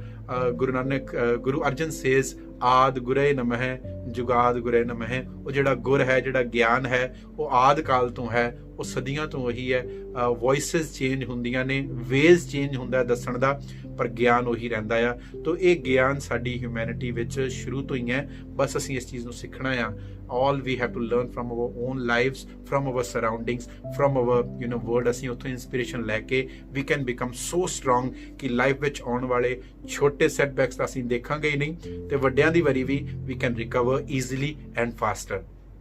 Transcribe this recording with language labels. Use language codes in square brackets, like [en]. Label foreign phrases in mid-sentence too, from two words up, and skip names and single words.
[pa] ਗੁਰੂ ਅਰਜਨ ਸੇਜ਼ ਆਦ ਗੁਰੇ ਨਮਹਿ ਜੁਗਾਦ ਗੁਰੇ ਨਮਹਿ। ਉਹ ਜਿਹੜਾ ਗੁਰ ਹੈ, ਜਿਹੜਾ ਗਿਆਨ ਹੈ, ਉਹ ਆਦ ਕਾਲ ਤੋਂ ਹੈ, ਉਹ ਸਦੀਆਂ ਤੋਂ ਉਹੀ ਹੈ। [en] voices change [pa] ਹੁੰਦੀਆਂ ਨੇ, [en] ways change [pa] ਹੁੰਦਾ ਦੱਸਣ ਦਾ, ਪਰ ਗਿਆਨ ਉਹੀ ਰਹਿੰਦਾ ਆ। ਤੋ ਇਹ ਗਿਆਨ ਸਾਡੀ ਹਿਊਮੈਨਿਟੀ ਵਿੱਚ ਸ਼ੁਰੂ ਤੋਂ ਹੀ ਹੈ, ਬਸ ਅਸੀਂ ਇਸ ਚੀਜ਼ ਨੂੰ ਸਿੱਖਣਾ ਆ। [en] all we have to learn from our own lives, from our surroundings, from our world। [pa] ਅਸੀਂ ਉੱਥੋਂ inspiration ਲੈ ਕੇ [en] we can become so strong [pa] ਕਿ ਲਾਈਫ ਵਿੱਚ ਆਉਣ ਵਾਲੇ ਛੋਟੇ setbacks ਤਾਂ ਅਸੀਂ ਦੇਖਾਂਗੇ ਹੀ ਨਹੀਂ, ਤੇ ਵੱਡਿਆਂ ਦੀ ਵਾਰੀ ਵੀ [en] we can recover easily and faster।